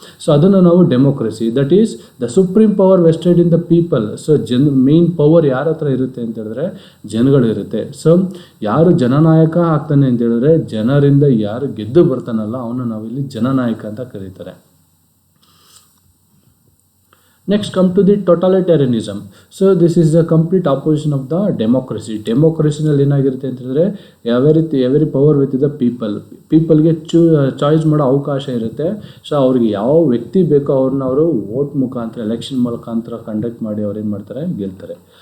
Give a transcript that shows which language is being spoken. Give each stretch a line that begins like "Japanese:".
English: so
Kannada: ಅದನ್ನು ನಾವು
English: Democracy, that is the supreme power vested in the people.
Kannada: So main power ಯಾರ ಹತ್ರ ಇರುತ್ತೆ ಅಂತ ಹೇಳಿದ್ರೆ ಜನಗಳಿರುತ್ತೆ. ಸೊ ಯಾರು ಜನನಾಯಕ ಆಗ್ತಾನೆ ಅಂತ ಹೇಳಿದ್ರೆ ಜನರಿಂದ ಯಾರು ಗೆದ್ದು ಬರ್ತಾನಲ್ಲ ಅವನು ನಾವಿಲ್ಲಿ ಜನನಾಯಕ ಅಂತ ಕರೀತಾರೆ.
English: Next come to the totalitarianism. So this is the complete opposition of the democracy.
Kannada: ಡೆಮೋಕ್ರಸಿನಲ್ಲಿ ಏನಾಗಿರುತ್ತೆ ಅಂತ ಹೇಳಿದ್ರೆ
English: every power with the ಪೀಪಲ್ಗೆ
Kannada: choice ಮಾಡೋ ಅವಕಾಶ ಇರುತ್ತೆ. ಸೊ ಅವ್ರಿಗೆ ಯಾವ ವ್ಯಕ್ತಿ ಬೇಕೋ ಅವ್ರನ್ನ ಅವರು ವೋಟ್ ಮುಖಾಂತರ ಎಲೆಕ್ಷನ್ ಮುಖಾಂತರ ಕಂಡಕ್ಟ್ ಮಾಡಿ ಅವ್ರು ಏನು ಮಾಡ್ತಾರೆ, ಗೆಲ್ತಾರೆ.